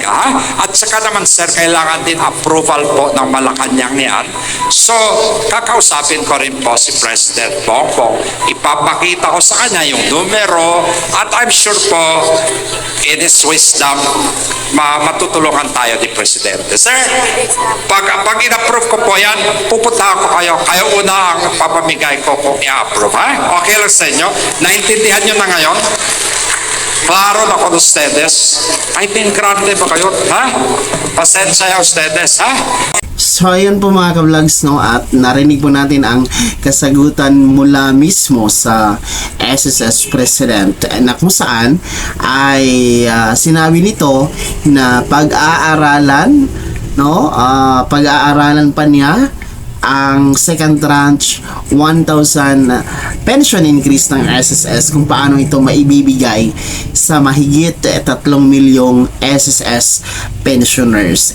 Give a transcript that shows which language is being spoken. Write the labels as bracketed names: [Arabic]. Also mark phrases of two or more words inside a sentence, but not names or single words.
[Filipino] Ha? At saka naman, sir, kailangan din approval po ng Malacanang yan. So, kakausapin ko rin po si President Bongbong. Ipapakita ko sa kanya yung numero at [English] I'm sure [Filipino] po, [English] in his wisdom, [Filipino] matutulungan tayo ni Presidente. Sir, pag in-approve ko po yan, pupunta ko kayo. Kayo una ang papamigay ko kung i-approve. Ha? Okay lang sa inyo? Naintindihan nyo na ngayon? Klaro na [Spanish] con ustedes? [Filipino] Ay, pingrande ba kayo? Ha? Pasensya ustedes, ha? So ayun po mga ka-vlogs, no, at narinig po natin ang kasagutan mula mismo sa SSS President na kung saan ay sinabi nito na pag-aaralan, no, pag-aaralan pa niya ang [English] second tranche 1,000 pension increase [Filipino] ng SSS, kung paano ito maibibigay sa mahigit 3 milyong [English] SSS pensioners.